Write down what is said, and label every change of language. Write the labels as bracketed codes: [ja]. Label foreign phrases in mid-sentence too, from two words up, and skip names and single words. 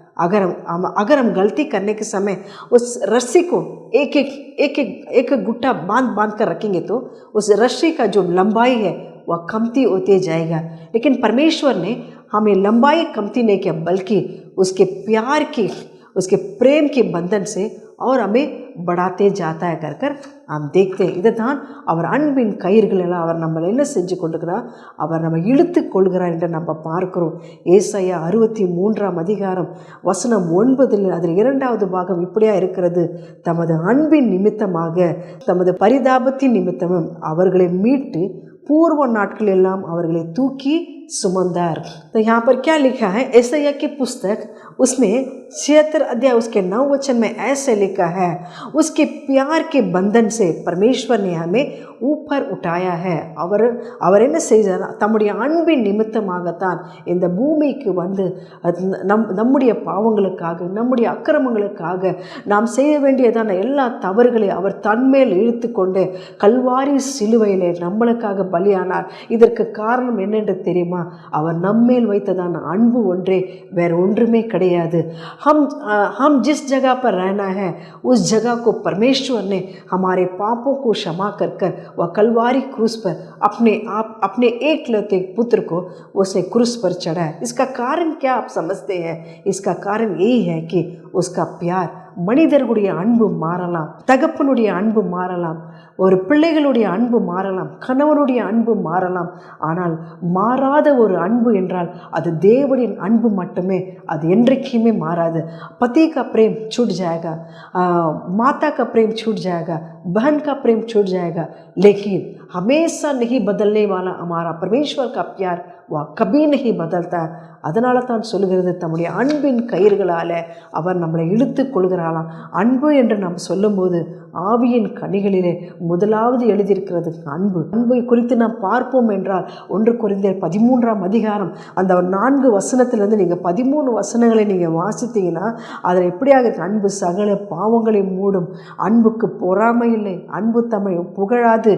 [hi] अगर हम गलती करने के समय उस रस्सी को एक गुट्टा बांध कर रखेंगे तो उस रस्सी का जो लंबाई है वह कमती होते जाएगा. लेकिन परमेश्वर ने हमें लंबाई कमती नहीं किया, बल्कि उसके प्यार की, उसके प्रेम के बंधन से और हमें बढ़ाते जाता है कर हम देखते हैं. [ta] இதுதான் அவர் அன்பின் கயிறுகளெல்லாம் அவர் நம்மளை என்ன செஞ்சு கொண்டிருக்கிறார்? அவர் நம்ம இழுத்து கொள்கிறார் என்று நம்ம பார்க்கிறோம். ஏசாயா 63ஆம் அதிகாரம் வசனம் 9 அதில் 2வது பாகம் இப்படியா இருக்கிறது, தமது அன்பின் நிமித்தமாக தமது பரிதாபத்தின் நிமித்தமும் அவர்களை மீட்டு பூர்வ நாட்களெல்லாம் அவர்களை தூக்கி சுமந்தார். [hi] तो यहाँ पर क्या लिखा है? एसाया की पुस्तक उसमें 76 अध्याय उसके 9 वचन में ऐसे लिखा है, उसके प्यार के बंधन से परमेश्वर ने हमें ऊपर उठाया है. [ta] அவர் என்ன செய்தார்? தம்முடைய அன்பின் நிமித்தமாகத்தான் இந்த பூமிக்கு நம்முடைய பாவங்களுக்காக, நம்முடைய அக்கிரமங்களுக்காக, நாம் செய்ய வேண்டியதான எல்லா தவறுகளை அவர் தன்மேல் இழுத்து கொண்டு கல்வாரி சிலுவையிலே நம்மளுக்காக பலியானார். இதற்கு காரணம் என்னென்று தெரியுமா? அவர் நம்மேல் வைத்ததான அன்பு ஒன்றே, வேற ஒன்றுமே கிடையாது. [hi] हम जिस जगह पर रहना है उस जगह को परमेश्वर ने हमारे पापों को क्षमा कर वह कलवारी क्रूस पर अपने एकलौते पुत्र को उसे क्रूस पर चढ़ाया. इसका कारण क्या आप समझते हैं? इसका कारण यही है कि उसका प्यार. [ta] மனிதர்களுடைய அன்பு மாறலாம், தகப்பனுடைய அன்பு மாறலாம், ஒரு பிள்ளைகளுடைய அன்பு மாறலாம், கணவனுடைய அன்பு மாறலாம், ஆனால் மாறாத ஒரு அன்பு என்றால் அது தேவனின் அன்பு மட்டுமே. அது என்றைக்குமே மாறாது. [hi] पति का प्रेम छूट जाएगा, माता का प्रेम छूट जाएगा, बहन का प्रेम छूट जाएगा, लेकिन हमेशा नहीं बदलने वाला हमारा परमेश्वर का प्यार वह कभी नहीं बदलता. [ta] அதனால தான் சொல்லுகிறது, தம்முடைய அன்பின் கயிறுகளால் அவர் நம்மளை இழுத்து கொள்கிறாராம். அன்பு என்று நாம் சொல்லும்போது ஆவியின் கனிகளிலே முதலாவது எழுதியிருக்கிறது அன்பு. அன்பை குறித்து நாம் பார்ப்போம் என்றால் 1 கொரிந்தியர் 13ஆம் அதிகாரம் அந்த 4 வசனத்திலிருந்து நீங்கள் 13 வசனங்களை நீங்கள் வாசித்தீங்கன்னா அதில் எப்படியாக அன்பு சகல பாவங்களை மூடும், அன்புக்கு பொறாமை இல்லை, அன்பு தம்மை புகழாது.